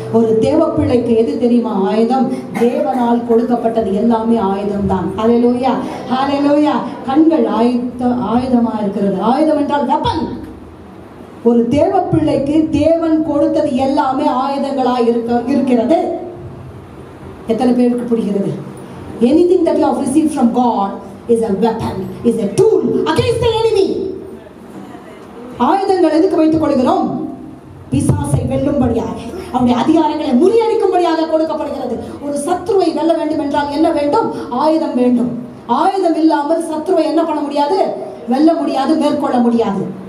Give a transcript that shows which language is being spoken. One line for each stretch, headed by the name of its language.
Tamil: ஒரு தேவ பிள்ளைக்கு எது தெரியுமா ஆயுதம்? தேவனால் கொடுக்கப்பட்டது எல்லாமே ஆயுதம் தான். ஹல்லேலூயா, ஹல்லேலூயா. கண்கள் ஆயுதமா இருக்கிறது. ஆயுதம் என்றால் வெப்பன். ஒரு தேவ பிள்ளைக்கு தேவன் கொடுத்தது எல்லாமே ஆயுதங்களாய் இருக்கிறது. எத்தனை பேருக்கு புரிகிறது?
English: Anything that you have received from God is a weapon, is a tool against the enemy.
Tamil: ஆயுதங்கள் எதுக்கு வைத்துக் கொள்கிறோம்? பிசாசை வெல்லும்படியாக, அவருடைய அதிகாரங்களை முறியடிக்கும்படியாக கொடுக்கப்படுகிறது. ஒரு சத்ருவை வெல்ல வேண்டும் என்றால் என்ன வேண்டும்? ஆயுதம் வேண்டும். ஆயுதம் இல்லாமல் சத்ருவை என்ன பண்ண முடியாது? வெல்ல முடியாது, மேற்கொள்ள முடியாது.